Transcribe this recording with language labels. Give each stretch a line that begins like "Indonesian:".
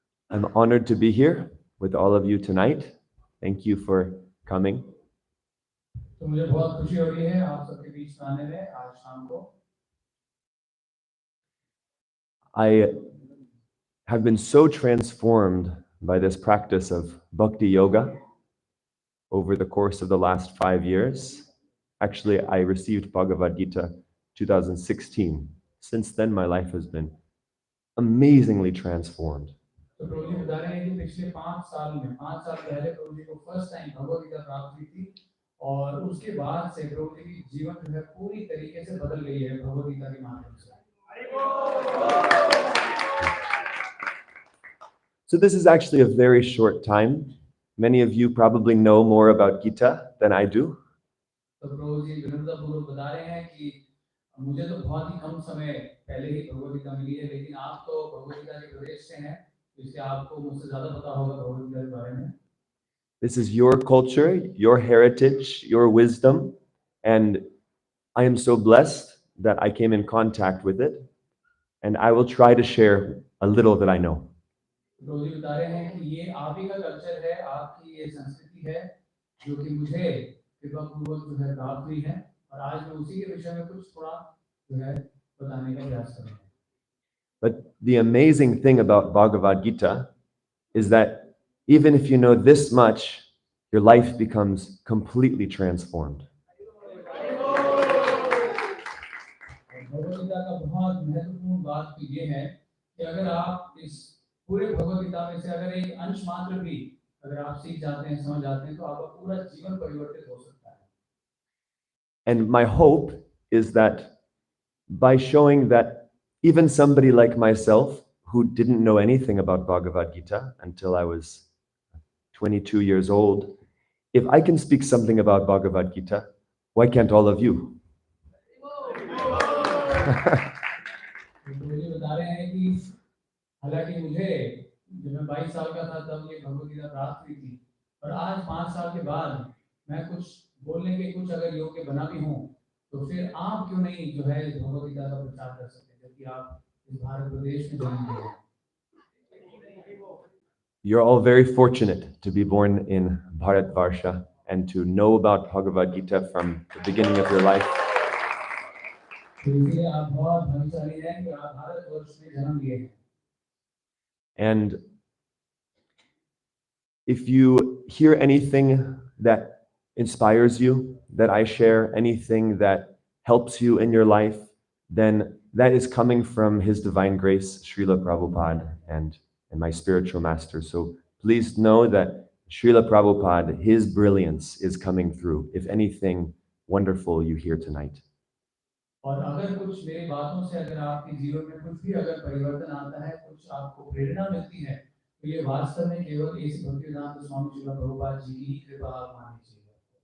English: I'm honored to be here with all of you tonight. Thank you for coming.
Hindi: तो मुझे बहुत खुशी हो रही है आप सबके बीच में आने में आज शाम को.
English: I have been so transformed by this practice of bhakti yoga over the course of the last 5 years. Actually, I received Bhagavad Gita 2016. Since then, my life has been amazingly transformed.
Hindi: तो प्रभु जी बता रहे हैं कि पिछले 5 साल में 5 साल पहले प्रभु जी को फर्स्ट टाइम भगवद गीता प्राप्त हुई थी और उसके बाद से प्रभु जी की जीवन जो है पूरी तरीके से बदल गई है भगवद गीता के माध्यम से।
English: So this is actually a very short time. Many of you probably know more about Gita than I do.
Hindi: तो प्रभु जी विनम्रतापूर्वक बता रहे हैं कि मुझे तो बहुत ही कम समय पहले ही भगवद गीता मिली है, लेकिन आप तो भगवद गीता के प्रदेश से हैं, इसलिए आपको मुझसे ज्यादा पता होगा भगवद गीता के बारे में।
English: This is your culture, your heritage, your wisdom, and I am so blessed that I came in contact with it, and I will try to share a little that I know.
Hindi: प्रभु जी बता रहे हैं कि ये आप ही का culture है, आपकी ये संस्कृति है जो कि मुझे कृपा पूर्वक जो है प्राप्त हुई है और आज मैं उसी के विषय में कुछ थोड़ा जो है बताने का प्रयास कर रहा हूँ।
English: But the amazing thing about Bhagavad Gita is that even if you know this much, your life becomes completely transformed.
Hindi: Bhagavad Gita का बहुत महत्वपूर्ण बात तो ये है कि अगर आप इस पूरे भगवद गीता में से अगर एक अंश मात्र भी अगर आप सीख जाते हैं, समझ जाते हैं, तो आपका पूरा जीवन परिवर्तित हो सकता है।
English: And my hope is that by showing that even somebody like myself who didn't know anything about Bhagavad Gita until I was 22 years old, if I can speak something about Bhagavad Gita, why can't all of you?
Hindi: मुझे बता रहे हैं कि हालांकि मुझे जब मैं 22 साल का था तब ये भगवद गीता प्राप्त हुई थी और आज 5 साल के बाद मैं कुछ बोलने के कुछ अगर योग्य बना भी हूँ तो फिर आप क्यों नहीं जो है इस भगवद गीता का प्रचार कर सकते जबकि आप इस भारत प्रदेश में जन्म लिए हैं।
English: You're all very fortunate to be born in Bharatvarsha and to know about Bhagavad Gita from the beginning of your life.
Hindi: तो इसलिए आप बहुत भाग्यशाली हैं कि आप भारतवर्ष में जन्म लिए हैं।
English: And if you hear anything that inspires you, that I share, anything that helps you in your life, then that is coming from His Divine Grace, Srila Prabhupada, and my spiritual master. So please know that Srila Prabhupada, his brilliance is coming through, if anything wonderful you hear tonight.
Hindi: और अगर कुछ मेरी बातों से अगर आपके जीवन में कुछ भी अगर परिवर्तन आता है, कुछ आपको प्रेरणा मिलती है, तो ये वास्तव में केवल इस भक्तिवेदांत स्वामी श्रील प्रभुपाद जी की कृपा आप माननी चाहिए।